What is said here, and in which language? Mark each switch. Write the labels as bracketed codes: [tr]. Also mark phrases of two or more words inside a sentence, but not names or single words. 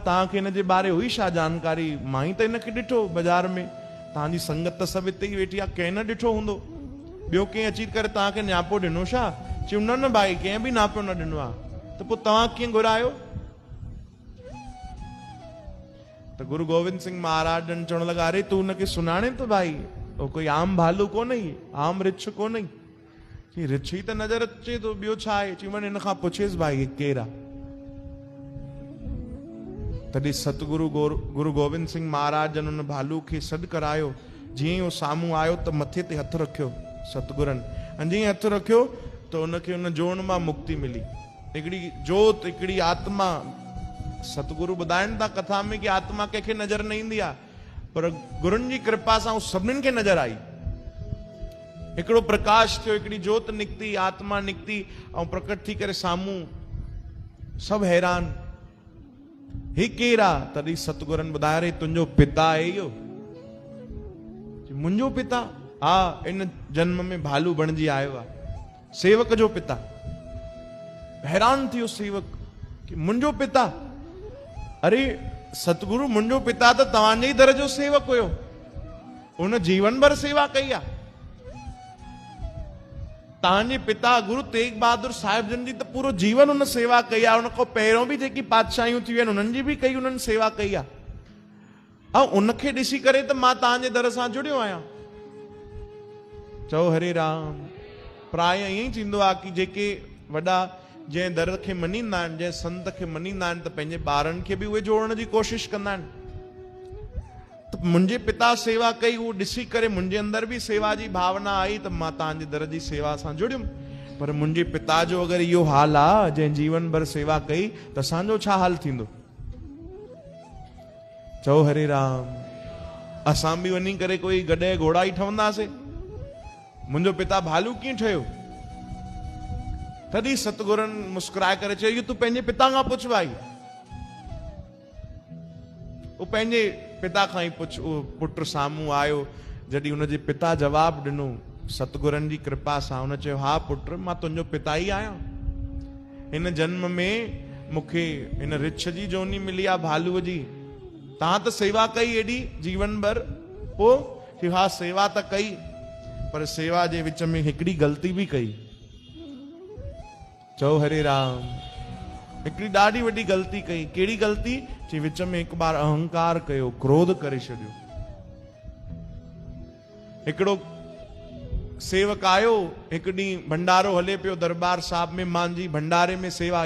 [sd] तव्हांखे हिन जे बारे हुई छा जानकारी? मां ई त हिनखे ॾिठो बाज़ार में, तव्हांजी संगत त सभु हिते ई वेठी आहे, कंहिं न ॾिठो हूंदो, ॿियो कंहिं अची करे तव्हांखे न्यापो ॾिनो छा? चयो न न भाई, कंहिं बि नापो न ॾिनो आहे। त पोइ तव्हां कीअं घुरायो? त गुरु गोविंद सिंह महाराज जन चवण लॻा, अरे तूं हुनखे सुञाणे थो भाई, [hi] वो कोई आम भालू [sd] कोन, आम रिछ कोन। चई रिछ ई त नज़र अचे थो, ॿियो छा आहे? चई वञ हिन खां पुछेसि भाई केरु आहे। तॾहिं सतगुरु गुरु गोविंद सिंह महाराज जन उन भालू खे सॾु करायो। जीअं ई उहो साम्हूं आयो त मथे ते हथु रखियो सतगुरनि, ऐं जीअं हथु रखियो त उनखे उन जोड़ मां मुक्ति मिली। हिकिड़ी जोत, हिकिड़ी आत्मा। सतगुरु ॿुधाइनि था कथा में कि आत्मा कंहिंखे नज़र न ईंदी आहे, पर गुरुनि जी कृपा सां सभिनीनि खे नज़र आई। हिकिड़ो प्रकाश थियो, हिकिड़ी जोत निकिती, आत्मा निकिती ऐं प्रकट थी करे साम्हूं। सभु हैरान, ही केरु आहे? तॾहिं सतगुरनि ॿुधायो, रे तुंहिंजो पिता आहे इहो। मुंहिंजो पिता? हा, इन जन्म में भालू बणिजी आयो आहे, सेवक जो पिता। हैरान थियो सेवक कि मुंहिंजो पिता? अरे सतगुरु, मुंहिंजो पिता त तव्हांजे ई दर जो सेवक हुयो, उन जीवन भर सेवा कई आहे। तव्हांजे पिता गुरु तेग बहादुर साहिब जन जी त पूरो जीवन उन सेवा कई आहे। उन खां पहिरियों बि जेकी पातशाहियूं थी वियूं आहिनि उन्हनि जी बि कई, उन्हनि सेवा कई आहे। ऐं उनखे ॾिसी करे त मां तव्हांजे दर सां जुड़ियो आहियां। चओ हरे राम। प्राय ईअं ई थींदो आहे कि जेके वॾा जंहिं दर खे मञींदा आहिनि, जंहिं संत खे मञींदा आहिनि, त पंहिंजे ॿारनि खे बि उहे जोड़ण जी कोशिश कंदा आहिनि। त मुंहिंजे पिता सेवा कई, उहो ॾिसी करे मुंहिंजे अंदर बि सेवा जी भावना आई, त मां तव्हांजे दर जी सेवा सां जुड़ियुमि। पर मुंहिंजे पिता जो अगरि इहो हाल आहे, जंहिं जीवन भर सेवा कई, त असांजो छा हाल थींदो? चओ हरे राम। असां बि वञी करे कोई गॾे घोड़ा ई ठहंदासीं? मुंहिंजो पिता भालू कीअं ठहियो? तॾहिं सतगुरनि मुस्कुराए करे चयो, इहो तूं पंहिंजे पिता खां पुछ भाई। वो पंहिंजे पिता खां ई पुछ। उहो पुट साम्हूं आयो। जॾहिं हुनजे पिता जवाब ॾिनो सतगुरनि जी कृपा सां, हुन चयो, हा पुट, मां तुंहिंजो पिता ई आहियां। हिन जन्म में मूंखे हिन रिछ जी जोनी मिली आहे, भालूअ जी। तव्हां त सेवा कई एॾी जीवन भर, पोइ हा सेवा त कई, पर सेवा जे विच में हिकिड़ी ग़लती बि कई। चओ हरे राम। हिकिड़ी ॾाढी वॾी ग़लती कई। कहिड़ी ग़लती? चई विच में हिकु बार अहंकार कयो, क्रोध करे छॾियो। हिकिड़ो सेवक आयो, हिकु ॾींहुं भंडारो हले पियो दरबार साहिब में, मांजी भंडारे में सेवा।